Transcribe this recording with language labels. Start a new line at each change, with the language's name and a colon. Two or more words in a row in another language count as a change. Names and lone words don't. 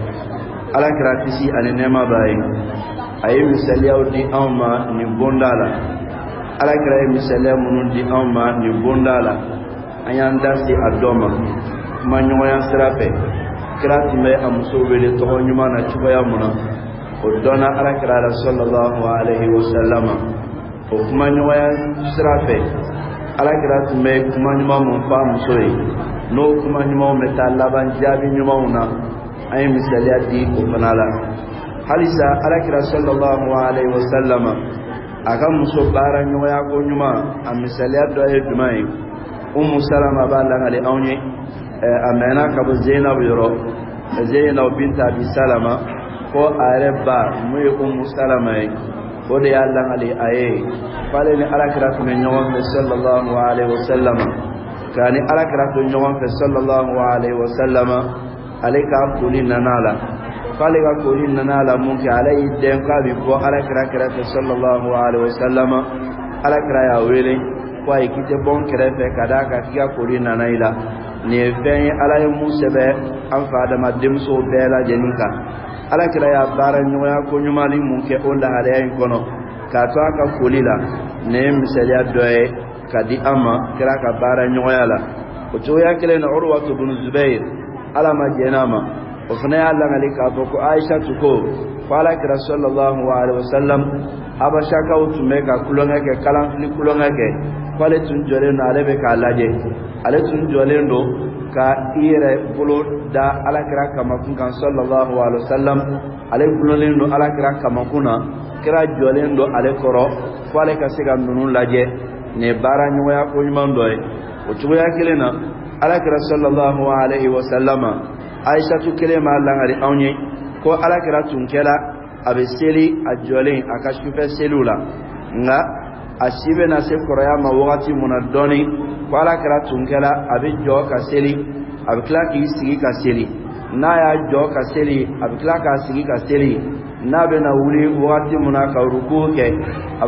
Bambara: alakira kisi ani nɛɛma b'a ye a ye misaliyaw di anw ma nin bonda la alakira ye misaliya minnu di anw ma nin bonda la an y'an da se a dɔ ma kuma ɲɔgɔnya sira fɛ kira tun bɛ a muso wele tɔgɔ ɲuman na cogoya mun na o dɔnna alakira la
Arabic: صلى الله عليه وسلم
Bambara: o kuma ɲɔgɔnya sira fɛ alakira tun bɛ kuma ɲuman mun fɔ a muso ye n'o kuma ɲumanw bɛ taa laban jaabi ɲumanw na an ye misaliya di o fana la halisa alakira
Arabic: صلى الله عليه
Bambara: wasallama a ka muso baara ɲɔgɔnya ko ɲuman a misaliya dɔ ye jumɛn ye Ummu Salama b'a langali anw ye a mɛnna ka bɔ Zainab yɔrɔ Zainab binta Abi Salama ko a yɛrɛ ba mun ye Ummu Salama ye o de y'a langali a ye f'ale ni alakira tun bɛ ɲɔgɔn fɛ
Arabic: صلى الله عليه وسلم
Bambara: ka ni alakira to ɲɔgɔn fɛ
Arabic: صلى الله عليه وسلم
Bambara: ale ka koli nana la f'ale ka koli nana la mun kɛ ale y'i den k'a bɛ bɔ alakira kɛrɛfɛ
Arabic: صلى الله عليه وسلم
Bambara: alakira y'a wele ko ayi k'i tɛ bɔ n kɛrɛfɛ ka d'a kan k'i ka koli nana i la nin ye fɛn ye ala ye mun sɛbɛ an fa adama denmusow bɛɛ lajɛlen kan alakira y'a baara ɲɔgɔnya ko ɲuman mun kɛ o lahalaya in kɔnɔ k'a to a ka koli la nin ye misaliya dɔ ye ka di an ma kira ka baara ɲɔgɔnya la o cogoya kelen na Urwatu bin Zubair ala ma jɛn a ma o fana y'a langali k'a fɔ ko Aishatu ko fo alakira
Arabic: صلى الله عليه وسلم
Bambara: habashakaw tun bɛ ka kulonkɛ kɛ kalanfili kulonkɛ kɛ f'ale tun jɔlen don ale bɛ k'a lajɛ ale tun jɔlen don ka i yɛrɛ bolo da alakira kamakun kan
Arabic: صلى الله عليه وسلم
Bambara: ale gulonnen don alakira kamakun na kira jɔlen don ale kɔrɔ fo ale ka se ka ninnu lajɛ nin ye baara ɲɔgɔnya ko ɲuman dɔ ye o cogoya kelen na alakira
Arabic: صلى الله عليه وسلم
Bambara: Aishatu kelen b'a langari anw ye ko alakira tun kɛra a bɛ seli a jɔlen a ka sufɛ seliw la nka a si bɛna se kɔrɔya ma wagati mun na dɔɔnin ko alakira tun kɛra a bɛ jɔ ka seli a bɛ tila k'i sigi ka seli n'a y'a jɔ ka seli a bɛ tila k'a sigi ka seli n'a bɛna wuli wagati mun na ka ruku kɛ a